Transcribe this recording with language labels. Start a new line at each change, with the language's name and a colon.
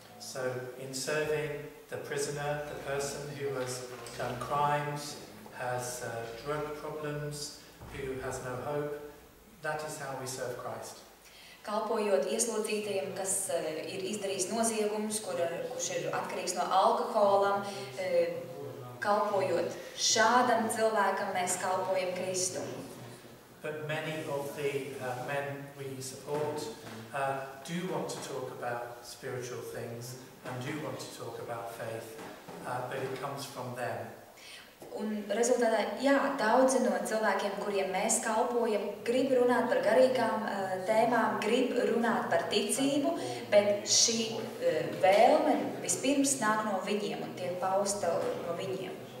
English: So in serving the prisoner, the person who has done crimes, has drug problems, who has no hope, that is how we serve Christ.
Latvian: Kalpojot ieslodzītajiem, kas ir izdarījis noziegumus, kurš ir atkarīgs no alkoholam, kalpojot šādam cilvēkam, mēs kalpojam Kristu.
English: But many of the men we support do want to talk about spiritual things and do want to talk about faith, but it comes from them.
Latvian: Un rezultātā, jā, daudzi no cilvēkiem, kuriem mēs kalpojam, grib runāt par garīgām tēmām, grib runāt par ticību, bet šī vēlme vispirms nāk no viņiem un tiek pausta no viņiem.